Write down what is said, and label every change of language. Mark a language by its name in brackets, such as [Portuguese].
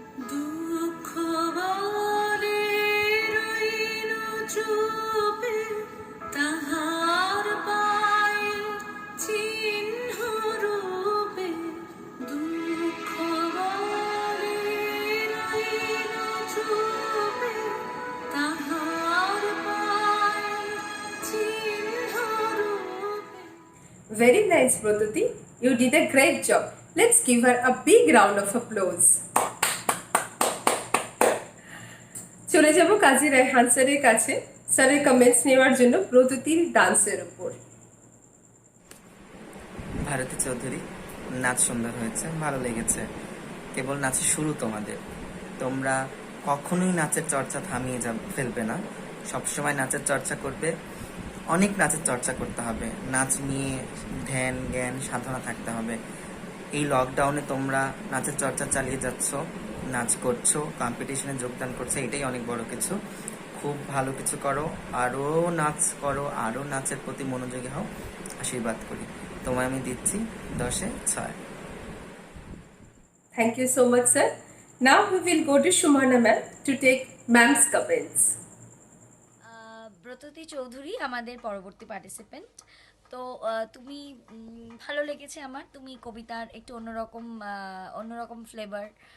[Bangla] দুঃখ বলে রইল চুপে, তাহার পায়ের চিহ্ন রূপে। দুঃখ বলে রইল চুপে, তাহার পায়ের চিহ্ন রূপে। [English] Very nice, Brototi. You did a great job. Let's give her a big round of applause. [Bangla] চলে যাব কাজী রায়হান স্যারের কাছে স্যারের কমেন্টস নেওয়ার জন্য ব্রততির ডান্সের উপর। ভারতী চৌধুরী, নাচ সুন্দর হয়েছে, ভালো লেগেছে। কেবল নাচের শুরু তোমাদের, তোমরা কখনোই নাচের চর্চা থামিয়ে ফেলবে না, সবসময় নাচের চর্চা করবে। অনেক নাচের চর্চা করতে হবে, নাচ নিয়ে ধ্যান জ্ঞান সাধনা থাকতে হবে। এই লকডাউনে তোমরা নাচের চর্চা চালিয়ে যাচ্ছ, নাচ করছো, কম্পিটিশনে যোগদান করছো, এটাই অনেক বড় কিছু। খুব ভালো কিছু করো, আরও নাচ করো, আরও নাচের প্রতি মনোযোগী হও। আশীর্বাদ করি, তোমায় আমি দিচ্ছি 10-এ 6। [English] Thank you so much, sir. Now we will go to Shumana ma'am to take ma'am's comments. [Bangla] Bratati Chowdhury আমাদের পরবর্তী পার্টিসিপেন্ট। তো তুমি ভালো লেগেছে আমার, তুমি কবিতার একটু অন্যরকম ফ্লেভার।